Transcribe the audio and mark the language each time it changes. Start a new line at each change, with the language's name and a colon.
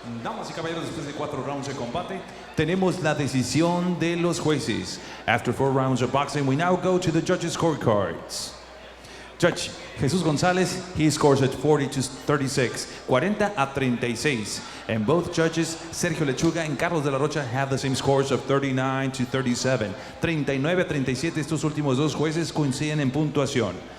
Spanish: Damas y caballeros, después de 4 rounds de combate, tenemos la decisión de los jueces.
English: After 4 rounds of boxing, we now go to the judges' scorecards. Judge Jesus Gonzalez, he scores at 40-36, 40-36. And both judges, Sergio Lechuga and Carlos de la Rocha, have the same scores of 39-37.
Spanish: 39-37, estos últimos dos jueces coinciden en puntuación.